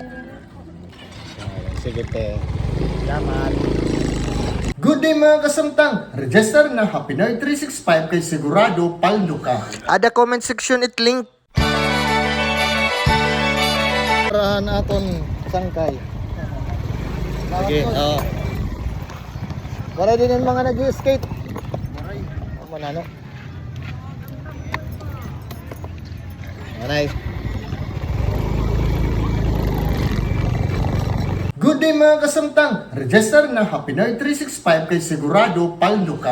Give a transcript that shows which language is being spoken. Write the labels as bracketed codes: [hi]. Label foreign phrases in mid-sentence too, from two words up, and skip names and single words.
[war] Sige te. Salamat. [en] Good day [war] mga kasamtang! Register na Happy Nerd 365 kay sigurado paldo ka. Ada comment section it link. Parahan aton sangkay. Sige, oo. [tl] Wala din yung mga nag-skate. [war] Manano. Manay. [en] Good day [war] mga kasamtang! Register na Happy Nerd 365 kay sigurado paldo ka.